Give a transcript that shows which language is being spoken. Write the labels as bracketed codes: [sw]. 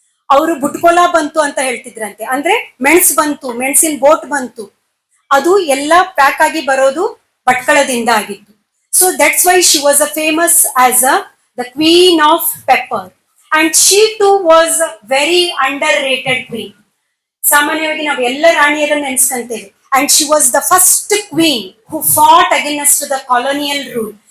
[kn] ಅವರು ಬುಟ್ಕೋಲಾ ಬಂತು ಅಂತ ಹೇಳ್ತಿದ್ರಂತೆ. ಅಂದ್ರೆ ಮೆಣಸಿನ ಬೋಟ್ ಬಂತು, ಅದು ಎಲ್ಲ ಪ್ಯಾಕ್ ಆಗಿ ಬರೋದು ಭಟ್ಕಳದಿಂದ ಆಗಿತ್ತು. [en] So that's why she was a famous as the queen of pepper. And she too was a very underrated queen. [kn] ಸಾಮಾನ್ಯವಾಗಿ ನಾವು ಎಲ್ಲ ರಾಣಿಯರನ್ನು ನೆನೆಸ್ಕೊಂತೇವೆ. [en] And she was the first queen who fought against the colonial rule.